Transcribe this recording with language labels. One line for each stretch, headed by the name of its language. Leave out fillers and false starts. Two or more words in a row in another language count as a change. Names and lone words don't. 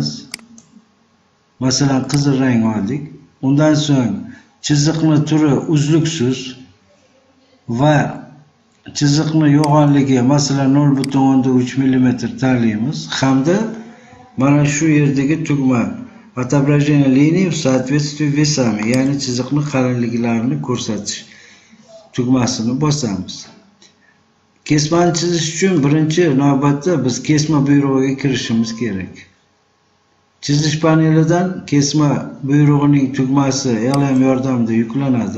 Uzbek: Masalan, qizil rang oldik. Undan so'ng chiziqni turi uzluksiz va chiziqni yo'g'onligi masalan 0.3 mm tanlaymiz hamda mana shu yerdagi tugma
Russian: отображение линий в соответствии весами,
Uzbek: ya'ni chiziqni qalinliklarini ko'rsatish tugmasini bosamiz. Kesmani chizish uchun birinchi navbatda biz kesma buyrug'iga kirishimiz kerak. Chizish panelidan kesma buyrug'ining tugmasi LM yordamida yuklanadi.